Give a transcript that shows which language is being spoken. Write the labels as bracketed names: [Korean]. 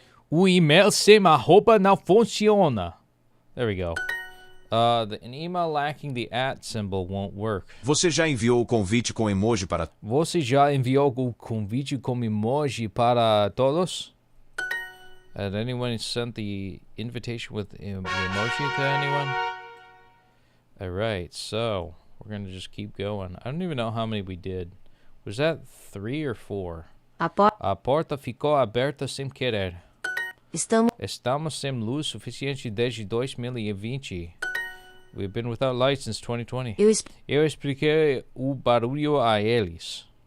[Portuguese] O e-mail sem arroba não funciona. [English] There we go. An email lacking the @ symbol won't work. [Portuguese] Você já enviou o convite com emoji para... Você já enviou o convite com emoji para todos? [English] Had anyone sent the invitation with the emoji to anyone? Alright, so we're gonna just keep going. I don't even know how many we did. Was that 3 or 4? [Portuguese] A porta ficou aberta sem querer. Estamos sem luz suficiente desde 2020. [English] We've been without light since 2020. [Portuguese] Eu expliquei o barulho a eles.